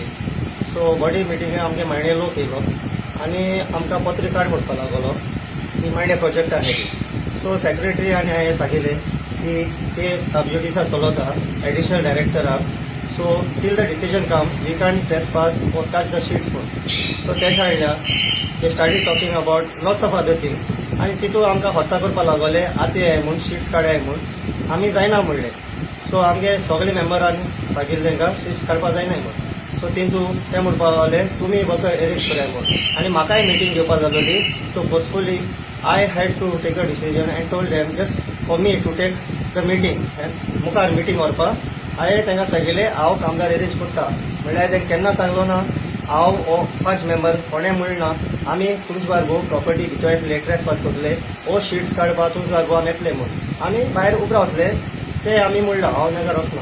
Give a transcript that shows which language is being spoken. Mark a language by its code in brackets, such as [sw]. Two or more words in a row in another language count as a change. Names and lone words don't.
[kok] सो बॉडी मिटींगेक आमगे मायणे लोक येयलो आनी आमकां पत्र कार्ड म्हणपाक लागलो की मायणे प्रोजेक्ट आहे. सो सेक्रेटरी आनी हांवें सांगिल्लें की ते सबज्युडिसा चलता [en] additional director [kok] आहा. [en] So till the decision comes we can trespass or touch the sheets म्हणून. [kok] सो ते शाळेला [en] they started talking about lots of other things [kok] आनी तितून आमकां होचा करपाक लागले आतां हे म्हूण शीट्स काडय म्हूण. आमी जायना म्हणलें. सो आमगे सगळे मेंबरांनी सांगिल्लें तांकां शीट्स काडपाक जायना म्हणून. सो तितून ते म्हणपाक लागले तुमी वर्क अरेंज कराय म्हणून. आनी म्हाकाय मिटींग घेवपाक जालोली. [en] so forcefully I had to take a decision and told them just for me to take the meeting and [kok] मुखार मिटींग व्हरपाक. हांवें तांकां सांगिल्लें हांव कामदार अरेंज करता म्हणल्यार हांवें तांकां केन्ना सांगलो ना हांव हो 5 मेंबर कोणें म्हणना आमी तुमचे बारगो प्रॉपर्टी भितर येतले ट्रेसपास करतले ओ शीट्स काडपाक तुमचे बारगो आमी येतले म्हणून. आमी भायर उबे रावतले ते आमी म्हणलां हांव तांकां वचना.